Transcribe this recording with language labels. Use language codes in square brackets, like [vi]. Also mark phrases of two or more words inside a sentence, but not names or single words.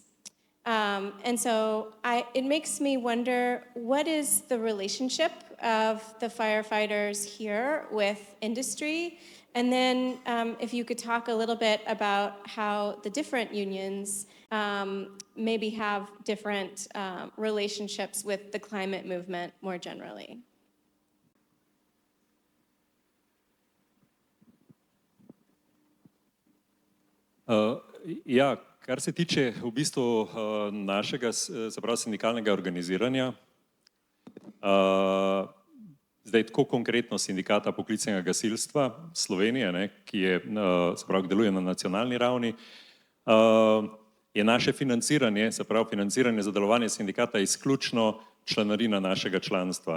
[en] And so it makes me wonder, what is the relationship of the firefighters here with industry? And then if you could talk a little bit about how the different unions maybe have different relationships with the climate movement more generally. [sl] Ja, kar se tiče v bistvu našega, se pravi, sindikalnega organiziranja, zdaj tako konkretno Sindikata poklicnega gasilstva Slovenije, ne, ki je, se pravi, deluje na nacionalni ravni, je naše financiranje, se pravi, financiranje za delovanje sindikata izključno članarina našega članstva.